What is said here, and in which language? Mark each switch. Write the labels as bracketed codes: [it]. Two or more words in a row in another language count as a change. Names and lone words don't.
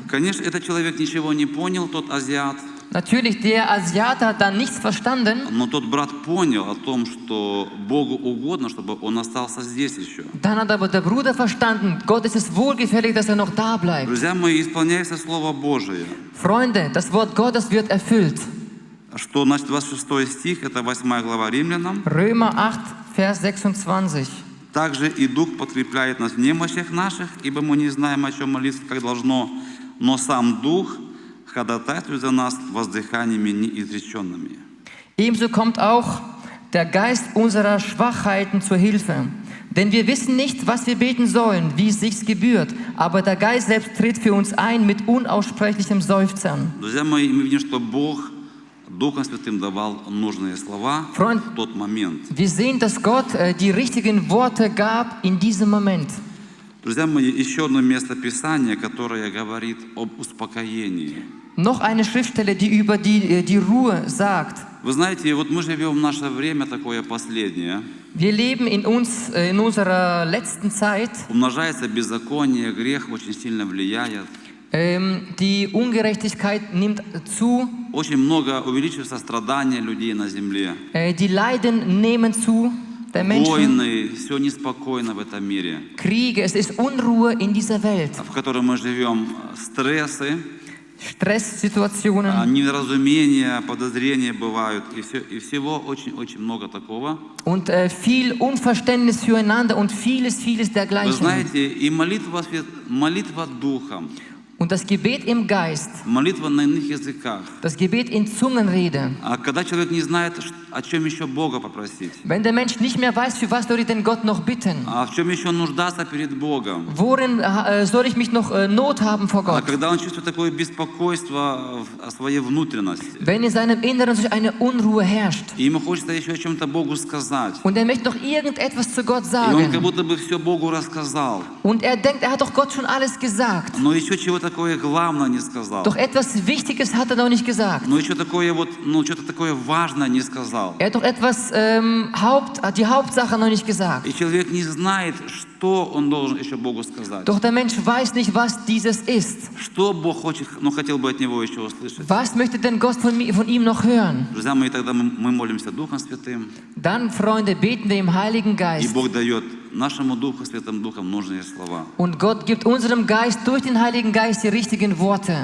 [ru] Конечно, этот человек ничего не понял, тот азиат, [de] Natürlich, der Asiate hat da nichts verstanden. [ru] но тот брат понял о том, что Богу угодно, чтобы он остался здесь еще. [de] Dann hat aber der Bruder verstanden, Gott ist es wohlgefällig, dass er noch da bleibt. [ru] Друзья мои, исполняется Слово Божие. [de] Freunde, das Wort Gottes wird erfüllt. [ru] Что, значит, 26 стих, это 8 глава Римлянам. [de] Römer 8, Vers 26. [ru] Также и Дух подкрепляет нас в немощах наших, ибо мы не знаем, о чем молиться, как должно, но сам Дух ходатайствует за нас воздыханиями неизреченными. [de] Ebenso kommt auch der Geist unserer Schwachheiten zur Hilfe. Denn wir wissen nicht, was wir beten sollen, wie es sich gebührt, aber der Geist selbst tritt für uns ein mit unaussprechlichem Seufzern. [ru] Друзья мои, мы видим, что Бог Духом Святым давал нужные слова в тот момент. [de] Wir sehen, dass Gott die richtigen Worte gab in diesem Moment. [ru] Друзья мои, еще одно место Писания, которое говорит об успокоении. [de] Noch eine Schriftstelle, die über die Ruhe sagt. [ru] Вы знаете, вот мы живем в наше время такое последнее. [de] Wir leben in unserer letzten Zeit. [ru] Умножается беззаконие, грех очень сильно влияет. [de] Die Ungerechtigkeit nimmt zu. [ru] Очень много увеличивается страдания людей на земле. [de] Die Leiden nehmen zu. Der Menschen. [ru] Войны, все неспокойно в этом мире. [de] Kriege, es ist Unruhe in dieser Welt. [ru] В которой мы живем, стрессы, [de] Stresssituationen, [ru] недоразумения, подозрения бывают, и всего очень-очень много такого. [de] Und viel Unverständnis füreinander und vieles [ru] Вы [de] dergleichen. [ru] знаете, и молитва духом, [de] Und das Gebet im Geist, [ru] молитва на иных языках. [de] das Gebet in Zungenrede. [ru] А когда человек не знает, о чем еще Бога попросить, [de] Wenn der Mensch nicht mehr weiß, für was soll ich denn Gott noch bitten? [ru] а в чем еще нуждаться перед Богом, [de] Worin soll ich mich noch Not haben vor [ru] а [de] Gott? [ru] когда он чувствует такое беспокойство о своей внутренности, [de] Wenn in seinem Inneren sich eine Unruhe herrscht [ru] и ему хочется еще о чем-то Богу сказать, [de] und er möchte noch irgendetwas zu Gott [ru] и он как [de] sagen [ru] будто бы все Богу рассказал, [de] und er denkt, er hat doch Gott schon alles gesagt, [ru] но еще чего такое главное не сказал, [de] doch etwas Wichtiges hat er noch nicht gesagt. [ru] но еще такое вот, что-то такое важное не сказал. [de] Er hat doch etwas, die Hauptsache noch nicht gesagt. [ru] И человек не знает, что он должен еще Богу сказать. [de] Doch der Mensch weiß nicht, was dieses ist. [ru] Что Бог хотел бы от него еще услышать. [de] Was möchte denn Gott von ihm noch hören? [ru] Друзья мои, тогда мы молимся Духом Святым, [de] Dann, Freunde, beten wir im Heiligen [ru] и [de] Geist. [ru] Бог дает нашему Духу, Святым Духом нужные слова. [de] Und Gott gibt unserem Geist durch den Heiligen Geist die richtigen Worte.